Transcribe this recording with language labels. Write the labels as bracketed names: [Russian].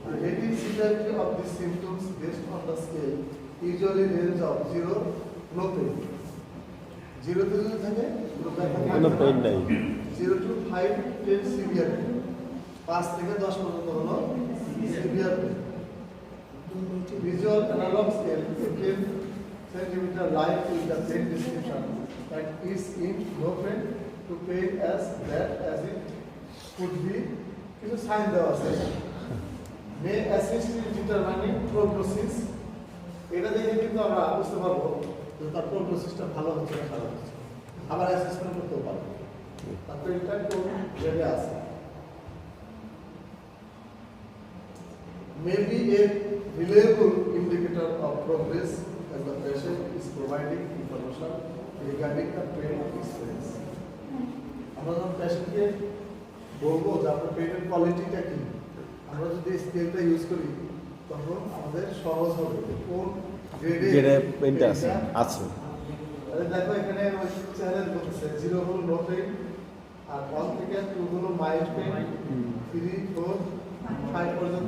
[English] Rating severity of the symptoms based on the scale usually range of 0 no pain. [Bangla] 0 তে যদি থাকে কোনো pain নাই, 0 to 5 10 সিভিয়ার, 5 থেকে 10 পর্যন্ত হলো severe pain. [English] Visual analog scale 10 centimeter line with the same description that is in no pain to pain as bad as it could be. [Bangla] কিছু sign দেওয়া আছে [English] may assist in determining prognosis. [Bangla] এটা দেখে কিন্তু আমরা বুঝতে পারবো যে তার প্রোগ্নোসিসটা ভালো হচ্ছে না খারাপ হচ্ছে, আবার অ্যাসেসমেন্ট করতে পারবো। তারপরে এটা কোন জায়গায় আছে, [English] maybe a reliable indicator of progress as the patient is providing information regarding the pain experience. [Bangla] আমরা যখন পেশেন্টকে বলবো যে আপনার পেনের কোয়ালিটিটা কি, আমরা যদি স্কেলটা ইউজ করি তখন আমাদের সহজ হবে যে কোন গ্রেডে পেনটা আছে আছে। তাহলে দেখো এখানে ওই চ্যানেল বলছে 0 হলো নো পেন, আর 1 থেকে 2 হলো মাইল্ড পেন, 3 4 5 পর্যন্ত